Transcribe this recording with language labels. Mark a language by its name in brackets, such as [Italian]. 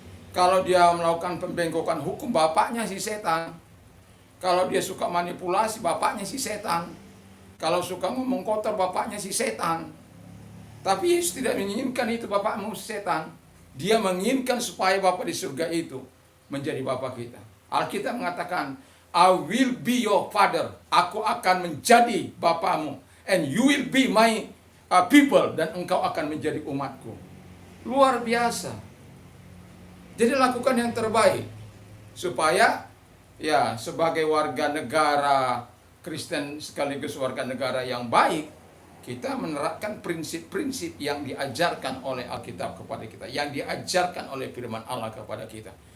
[Indonesian] Kalau dia melakukan pembengkokan hukum, bapaknya si setan. Kalau dia suka manipulasi, bapaknya si setan. Kalau suka ngomong kotor, bapaknya si setan. Tapi Yesus tidak menginginkan itu bapakmu setan. Dia menginginkan supaya Bapa di surga itu menjadi Bapa kita. Alkitab mengatakan, [English] I will be your father. [Indonesian] Aku akan menjadi bapamu. [English] And you will be my people. [Indonesian] Dan engkau akan menjadi umatku. Luar biasa. Jadi lakukan yang terbaik. Supaya ya sebagai warga negara Kristen sekaligus warga negara yang baik, kita menerapkan prinsip-prinsip yang diajarkan oleh Alkitab kepada kita, yang diajarkan oleh firman Allah kepada kita.